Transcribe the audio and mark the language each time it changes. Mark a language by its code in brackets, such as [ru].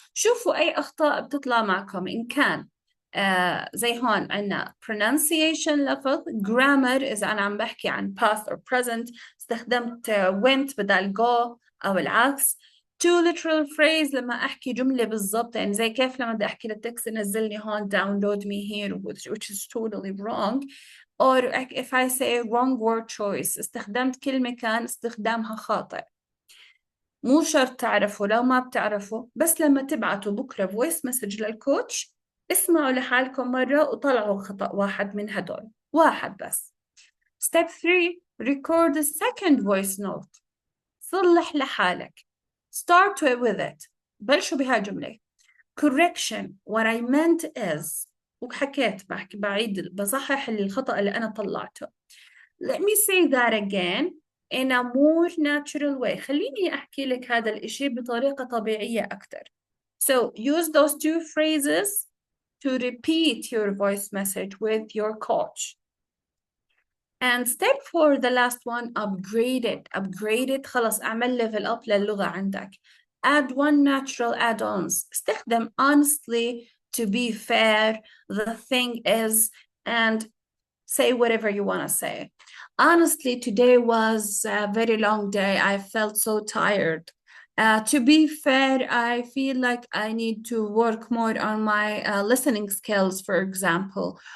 [ar] شوفوا أي أخطاء بتطلع معكم إن كان زي هون عنا pronunciation لفظ. grammar إذا أنا عم بحكي عن [en] past or present [ar] استخدمت went بدل go أو العكس. [en] too literal phrase [ar] لما أحكي جملة بالضبط، يعني زي كيف لما بدي أحكي للتكس نزلني هون [en] download me here which is totally wrong. or if I say wrong word choice [ar] استخدمت كلمة كان استخدامها خاطئ. مو شرط تعرفوا، لو ما بتعرفوا بس لما تبعتوا بكرة voice message للكوتش اسمعوا لحالكم مرة وطلعوا خطأ واحد من هدول، واحد بس. [en] Step 3, record a second voice note. [ar] صلح لحالك. [en] Start with it. [ar] بلشوا بهالجملة. [en] Correction. What I meant is. [ar] وحكيت بعيد بصحح الخطأ اللي أنا طلعته. [en] Let me say that again in a more natural way. [ar] خليني أحكي لك هذا الإشي بطريقة طبيعية أكتر. [en] So use those two phrases to repeat your voice message with your coach. And step 4, the last one, upgrade it. Upgrade it. [ar] خلص أعمل [en] level up [ar] للغة عندك. [en] Add one natural add-ons. [ar] استخدم [en] honestly, to be fair, the thing is, and say whatever you want to say. Honestly, today was a very long day. I felt so tired. To be fair, I feel like I need to work more on my listening skills, for example.